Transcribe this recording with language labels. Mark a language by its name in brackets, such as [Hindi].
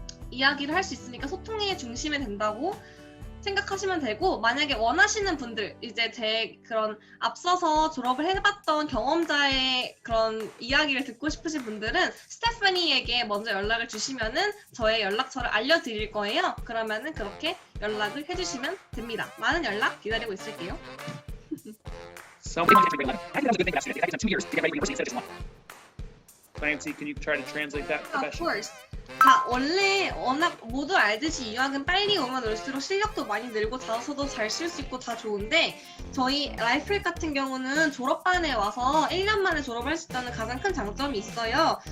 [Korean] 이야기를 할 수 있으니까 소통의 중심이 된다고 생각하시면 되고 만약에 원하시는 분들 이제 제 그런 앞서서 졸업을 해봤던 경험자의 그런 이야기를 듣고 싶으신 분들은 스테파니에게 먼저 연락을 주시면은 저의 연락처를 알려드릴 거예요. 그러면은 그렇게 연락을 해주시면 됩니다. 많은 연락 기다리고 있을게요. [English] So we don't get to grade 11. I think that was a good thing yesterday. I did 2 years to get ready for university instead of just 1. Clancy, can you try to translate that for Of Beshi? course. [Korean] 자, 원래 워낙 모두 알듯이 유학은 빨리 오면 올수록 실력도 많이 늘고 자소서도 잘 쓸 수 있고 다 좋은데 저희 라이프랙 같은 경우는 졸업반에 와서 1년 만에 졸업할 수 있다는 가장 큰 장점이 있어요.